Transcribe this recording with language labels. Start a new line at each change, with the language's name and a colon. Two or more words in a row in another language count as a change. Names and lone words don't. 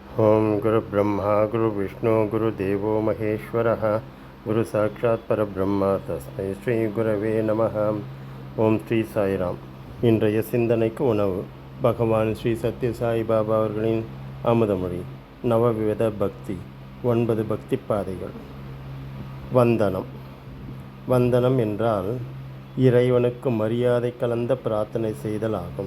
Sanskrit: ओं गुरुब्रह्मा गुरुविष्णु गुरुदेवो महेश्वरः गुरुसाक्षात् परब्रह्म तस्मै श्री गुरवे நமः.
Tamil: ஓம் ஸ்ரீ சாய்ராம். இன்றைய சிந்தனைக்கு உணவு பகவான் ஸ்ரீ சத்ய சாய் பாபா அவர்களின் அமுதமொழி. நவவித பக்தி 9 பக்தி பாதைகள். வந்தனம். வந்தனம் என்றால் இறைவனுக்கு மரியாதை கலந்த பிரார்த்தனை செய்தல் ஆகும்.